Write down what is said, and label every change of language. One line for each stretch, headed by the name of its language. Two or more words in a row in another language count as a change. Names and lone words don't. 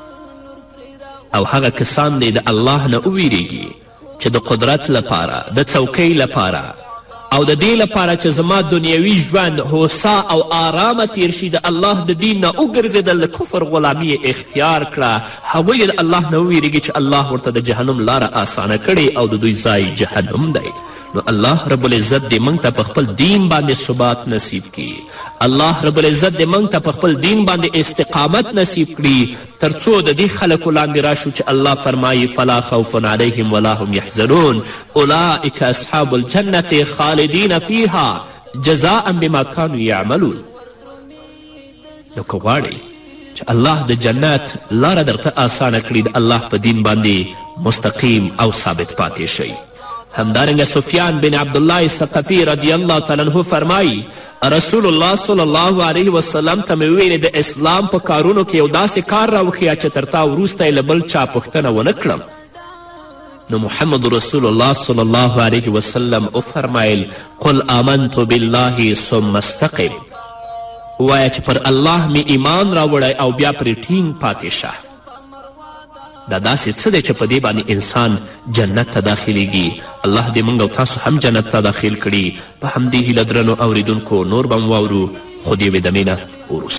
Pashto: او هغه کسان دی د الله نه وویریږي چې د قدرت لپاره، د څوکۍ لپاره او د دې لپاره چې زما دنیوي ژوند هوسا او آرامه تیر شي د الله د دین نه وګرځېدل، د کفر غلامي اختیار کړه، هغوی د الله نه وویریږي چې الله ورته د جهنم لاره آسانه کړې او د دوی ځای جهنم دی. نو الله رب العزت دې موږ ته په خپل دین باندې ثبات نصیب کړي، الله رب العزت دې موږ ته په خپل دین باندې استقامت نصیب کړي تر څو د دې خلکو لاندې راشو چې الله فرمایي
Arabic: فلا خوف علیهم ولا هم یحزنون اولئک اصحاب الجنة خالدین فیها جزاء بما كانوا یعملون.
Pashto: نو که غواړئ چې الله د جنت لاره درته آسانه کړي، د الله په دین باندې مستقیم او ثابت پاتې شئ. همدارنګه سفیان بن عبدالله ثقفي
Arabic: رضی الله تعالی عنه
Pashto: فرمایي رسول الله
Arabic: صلی الله علیه وسلم
Pashto: ته مې وویلې د اسلام په کارونو کې یو داسې کار راوښیه چې تر تا وروسته یې له بل چا پوښتنه ونه کړم. نو محمد رسول الله
Arabic: صلی الله علیه وسلم
Pashto: وفرمایل
Arabic: قل آمنت بالله ثم استقم،
Pashto: ووایه چې پر الله می ایمان راوړی او بیا پرې ټینګ پاتې شه. دا داسې څه دی چې په دې باندې انسان جنت ته داخلیږي. الله دې موږ او تاسو هم جنت ته داخل کړي. په همدې هیله درنو اوریدونکو نور به م واورو، خو د یوې دمې نه وروسته.